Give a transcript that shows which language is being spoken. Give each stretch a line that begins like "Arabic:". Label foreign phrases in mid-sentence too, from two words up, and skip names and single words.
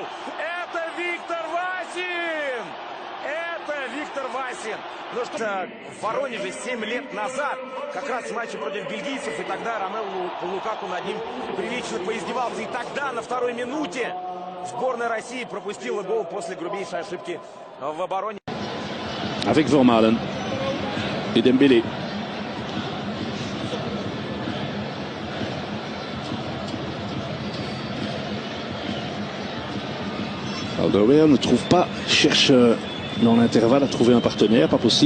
Russian: Это Виктор Васин! Это Виктор Васин! Ну что, в Воронеже 7 лет назад, как раз в матче против бельгийцев, и тогда Ромелу Лукаку над ним прилично поиздевался. И тогда на второй минуте сборная России пропустила гол после грубейшей ошибки в обороне.
French: Avec Vermaelen et Dembélé. Alderweireld ne trouve pas, cherche dans l'intervalle à trouver un partenaire, pas possible.